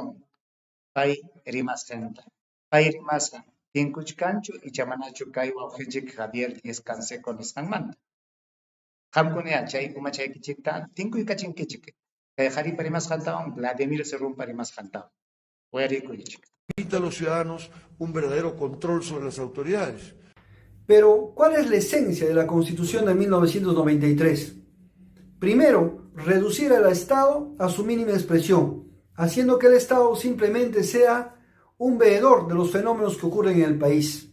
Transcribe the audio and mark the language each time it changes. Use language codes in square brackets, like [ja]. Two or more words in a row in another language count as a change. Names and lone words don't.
[qu] Pay rimasqanta. Pay rimasqa tinkuchkanchu ichamanachu kay wawqinchik Javier Díez Canseco nisqanmanta. Qamkuna chay umachaykichikta tinkuykachinkichik. Kay qharipa rimasqantawan Vladimir Cerrónpa rimasqantawan. Uyarikuychik. [es] Permite a los ciudadanos un verdadero control sobre las autoridades. Pero, ¿cuál es la esencia de la Constitución de 1993? Primero, reducir al Estado a su mínima expresión, haciendo que el Estado simplemente sea un veedor de los fenómenos que ocurren en el país.